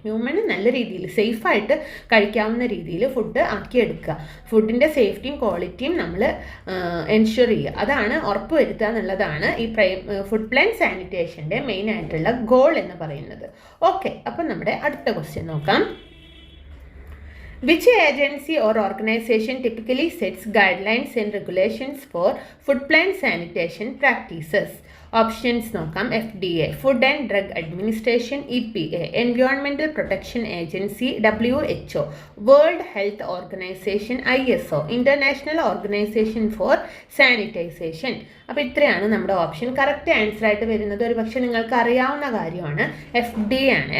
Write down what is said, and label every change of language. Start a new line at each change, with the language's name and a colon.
Malayalam: Human നല്ല രീതിയിൽ സേഫായിട്ട് കഴിക്കാവുന്ന രീതിയിൽ ഫുഡ് ആക്കിയെടുക്കുക. ഫുഡിൻ്റെ സേഫ്റ്റിയും ക്വാളിറ്റിയും നമ്മൾ എൻഷുർ ചെയ്യുക, അതാണ് ഉറപ്പ് വരുത്തുക എന്നുള്ളതാണ് ഈ ഫുഡ് പ്ലാൻ സാനിറ്റേഷൻ്റെ മെയിൻ ആയിട്ടുള്ള ഗോൾ എന്ന് പറയുന്നത്. ഓക്കെ, അപ്പം നമ്മുടെ അടുത്ത ക്വസ്റ്റ്യൻ നോക്കാം.
English: Which agency or organization typically sets guidelines and regulations for food plant sanitation practices?
Malayalam: Options നോക്കാം.
English: FDA, Food and Drug Administration, EPA, Environmental Protection Agency, WHO, World Health Organization, ISO, International Organization for Sanitization.
Malayalam: അപ്പോൾ ഇത്രയാണ് നമ്മുടെ option. Correct answer ആയിട്ട് വരുന്നത് ഒരു പക്ഷേ നിങ്ങൾക്ക് അറിയാവുന്ന കാര്യമാണ്, FDA ആണ്.